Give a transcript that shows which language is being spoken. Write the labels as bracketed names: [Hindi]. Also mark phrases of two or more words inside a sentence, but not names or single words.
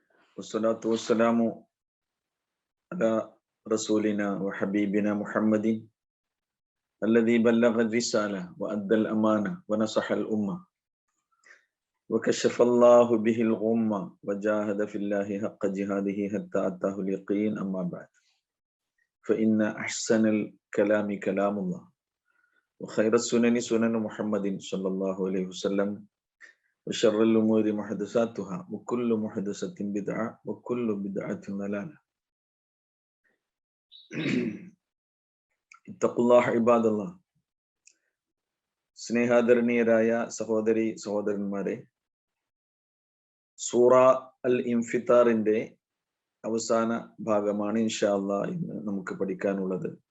[Arabic] والصلاة والسلام على رسولنا وحبيبنا محمد الذي بلغ الرسالة وأدى الأمانة ونصح الأمة وكشف الله به الغمة وجاهد في الله حق جهاده حتى أتاه اليقين. أما بعد، فإن أحسن الكلام كلام الله وخير السنن سنن محمد صلى الله عليه وسلم وشر الأمور محدثاتها وكل محدثة بدعة وكل بدعة ضلالة. اتقوا الله عباد الله. [Malayalam] സ്നേഹാദരണീയരായ സഹോദരി സഹോദരന്മാരെ, സൂറ അൽ ഇൻഫിത്താറിന്റെ അവസാന ഭാഗമാണ് [Arabic] إن شاء الله [Malayalam] ഇന്ന് നമുക്ക് പഠിക്കാനുള്ളത്.